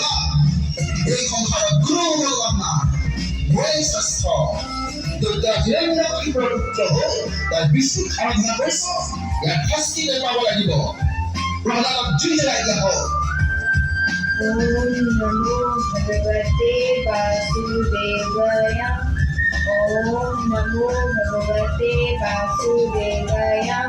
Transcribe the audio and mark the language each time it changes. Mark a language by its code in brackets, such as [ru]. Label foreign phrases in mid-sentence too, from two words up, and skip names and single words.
[as] এই সংসাৰত কোনো মূল্যৱান নাই। মই শ্ৰেষ্ঠ। তই যেনে পুত্ৰ হৈ তই বিষ্ণুক আৰাধনা কৰিছ, ইয়াৰ শাস্তি তই পাব লাগিব। প্ৰহ্লাদক জুই জ্বলাই দিয়া হওক। [sa] ॐ नमो भगवते वासुदेवाय। ॐ नमो भगवते वासुदेवाय।